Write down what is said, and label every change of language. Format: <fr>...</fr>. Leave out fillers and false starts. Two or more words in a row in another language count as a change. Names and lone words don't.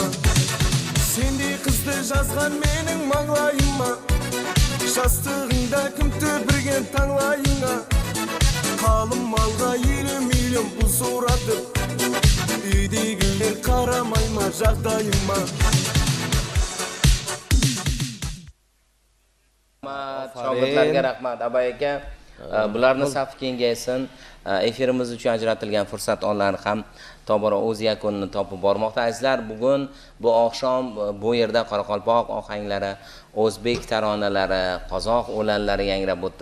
<kk>Сендей қызды жазған менің маңлайыма. Жастығыңда күн төпірген таңлайыңа. Қалым малға 50 миллион пұл сұрады. Үйдегілер қарамай ма жағдайыма.</kk> <uz>Shogirdlarga rahmat Abay aka. Bularni safi kengaysin. Efirimiz uchun ajratilgan fursat onlari ham tobora o'z yakunini topib bormoqda. Azizlar, bugun bu oqshom bu yerda Qoraqalpoq ohanglari, o'zbek taronalari, qozoq o'lanlari yangrab o'tdi.</uz>